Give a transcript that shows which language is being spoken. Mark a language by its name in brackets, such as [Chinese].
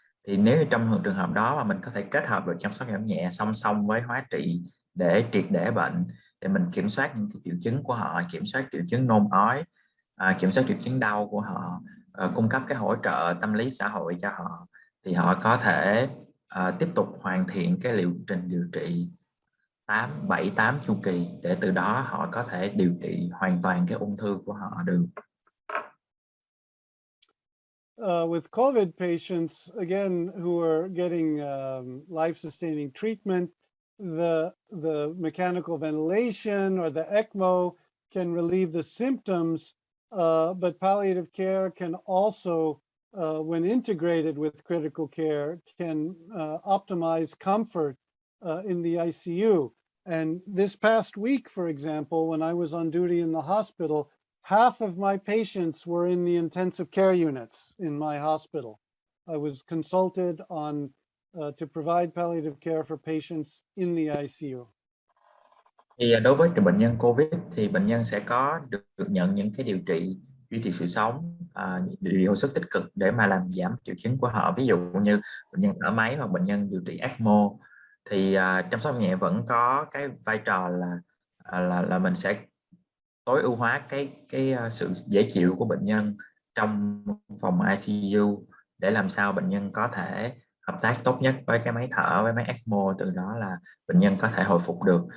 [Vietnamese] Thì nếu như trong trường hợp đó mà mình có thể kết hợp được chăm sóc giảm nhẹ song song với hóa trị để triệt để bệnh, để mình kiểm soát những cái triệu chứng của họ, kiểm soát triệu chứng nôn ói, kiểm soát triệu chứng đau của họ, cung cấp cái hỗ trợ tâm lý xã hội cho họ, thì họ có thể tiếp tục hoàn thiện cái liệu trình điều trị 7-8 chu kỳ, để từ đó họ có thể điều trị hoàn toàn cái ung thư của họ được. [English] With COVID patients, again, who are getting life-sustaining treatment, the mechanical ventilation or the ECMO can relieve the symptoms, but palliative care can also, when integrated with critical care, can optimize comfort in the ICU. And this past week, for example, when I was on duty in the hospital, half of my patients were in the intensive care units in my hospital. I was consulted on to provide palliative care for patients in the ICU. [Vietnamese] Thì đối với bệnh nhân COVID thì bệnh nhân sẽ có được nhận những cái điều trị duy trì sự sống, điều trị hồi sức tích cực để mà làm giảm triệu chứng của họ. Ví dụ như bệnh nhân thở máy hoặc bệnh nhân điều trị ECMO thì chăm sóc nhẹ vẫn có cái vai trò là mình sẽ tối ưu hóa cái sự dễ chịu của bệnh nhân trong phòng ICU để làm sao bệnh nhân có thể hợp tác tốt nhất với cái máy thở, với máy ECMO, từ đó là bệnh nhân có thể hồi phục được.